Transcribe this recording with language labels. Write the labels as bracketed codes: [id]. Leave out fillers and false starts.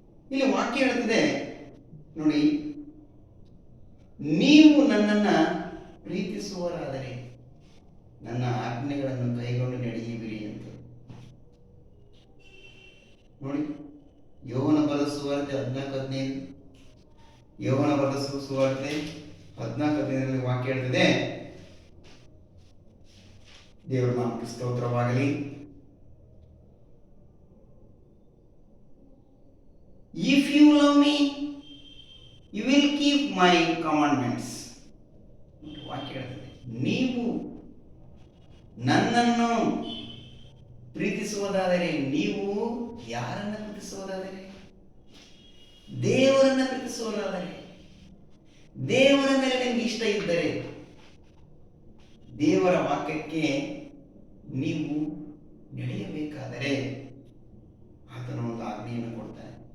[kn] ಇಲ್ಲಿ ವಾಕ್ಯ ಹೇಳ್ತಿದೆ ನೋಡಿ, ನೀವು ನನ್ನನ್ನು ಪ್ರೀತಿಸುವರಾದರೆ ನನ್ನ ಆಜ್ಞೆಗಳನ್ನು ಕೈಗೊಂಡು ನಡೆಯುವಿರಿ ಅಂತ ನೋಡಿ. ಯೋಹನ ಬರೆದ ಸುವಾರ್ತೆ 14:15, ಯೋಹನ ಬರೆದ ಸುವಾರ್ತೆ 14:15 ವಾಕ್ಯ ಹೇಳ್ತಿದೆ, ದೇವರ ನಾಮಕ್ಕೆ ಸ್ತೋತ್ರವಾಗಲಿ. [en] If you love me, you will keep my commandments. [kn] ವಾಕ್ಯ ಹೇಳ್ತದೆ, ನೀವು ನನ್ನನ್ನು ಪ್ರೀತಿಸುವುದಾದರೆ, ನೀವು ಯಾರನ್ನ ಪ್ರೀತಿಸುವುದಾದರೆ? ದೇವರನ್ನ ಪ್ರೀತಿಸುವುದಾದರೆ, ದೇವರ ಮೇಲೆ ನಿಮ್ಗೆ ಇಷ್ಟ ಇದ್ದರೆ, ದೇವರ ವಾಕ್ಯಕ್ಕೆ ನೀವು ನಡೆಯಬೇಕಾದರೆ ಆತನ ಒಂದು ಆಜ್ಞೆಯನ್ನು ಕೊಡ್ತಾನೆ.